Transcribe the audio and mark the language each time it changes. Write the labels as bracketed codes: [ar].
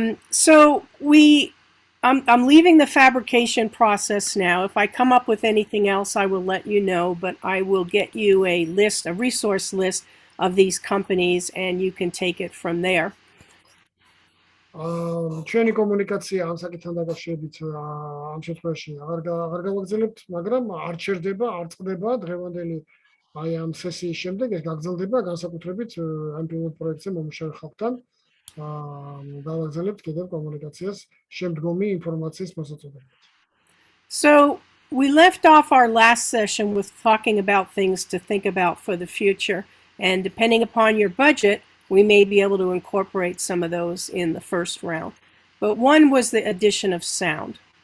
[en] So I'm leaving the fabrication process now. If I come up with anything else, I will let you know, but I will get you a resource list of these companies, and you can take it from there. [ka] ჩვენი კომუნიკაცია ამ საკითხთან დაკავშირებით ამ შემთხვევაში აღარ გავაგრძელებთ, მაგრამ არ ჩერდება, არ წყდება დღევანდელი აი ამ სესიის შემდეგ ეს გაგრძელდება განსაკუთრებით ამ პილოტ პროექტზე მომუშავე ხალხთან. გავაგრძელებთ კიდევ კომუნიკაციას შემდგომი ინფორმაციის მოსაწოდებლად. [en] So we left off our last session with talking about things to think about for the future. And depending upon your budget, we may be able to incorporate some of those in the first round. But one was the addition of sound.